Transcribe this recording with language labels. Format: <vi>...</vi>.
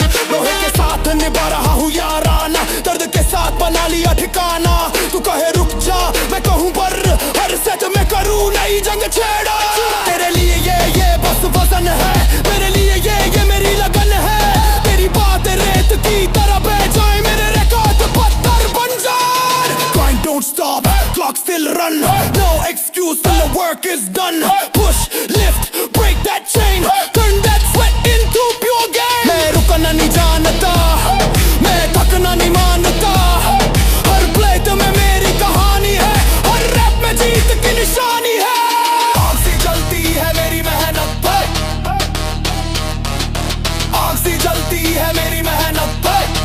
<hi>लोहे के साथ निभा रहा हूँ याराना, दर्द के साथ बना लिया ठिकाना। तू कहे रुक जा, मैं कहूँ पर हर सेट में करूँ नई जंग छेड़ा। तेरे लिए ये बस वजन है, मेरे लिए ये मेरी लगन है। तेरी बात रेत की तरह बह जाए, मेरे रिकॉर्ड पत्थर बन जाए।</hi> <en>Grind don't stop, clock still run, no excuse till the work is done. Push, lift, break that chain, turn that sweat into pure gain.</en> <hi>मैं रुकना नहीं जानता, मैं थकना नहीं मानता। हर प्लेट में मेरी कहानी है, हर रैप में जीत की निशानी है। आग सी जलती है मेरी मेहनत है, आग सी जलती है मेरी मेहनत है।</hi>